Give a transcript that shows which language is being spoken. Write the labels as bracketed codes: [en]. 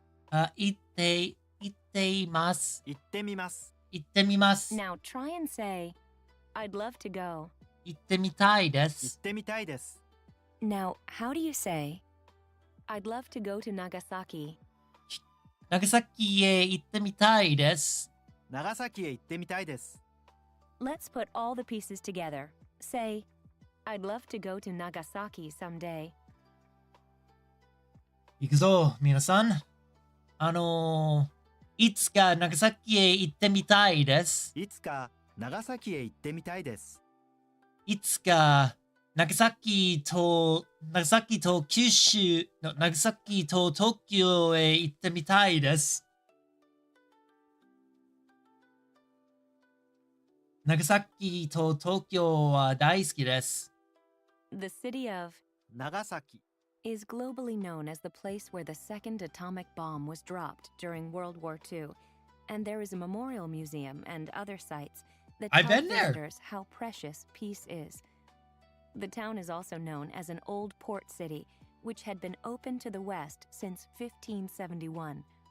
[ja] 行っています。行ってみます。行ってみます。 [en] Now try and say, I'd love to go. [ja] 行ってみたいで行っす。てみたいです。 [en] Now, how do you say, I'd love to go to Nagasaki? [ja] 長崎へ行ってみたいです。長崎へ行ってみたいです。 [en] Let's put all the pieces together. Say, I'd love to go to Nagasaki someday. [ja] 行くぞ、皆さん。いつか長崎へ行ってみたいです。いつか長崎へ行ってみたいです。いつか長崎と九州の長崎と東京へ行ってみたいです。長崎と東京は大好きです。 [en] The city of [ja] 長崎。 [en] is globally known as the place where the second atomic bomb was dropped during World War II, and there is a memorial museum and other sites that I've tell been there. visitors how precious peace is. The town is also known as an old port city, which had been open to the West since 1571.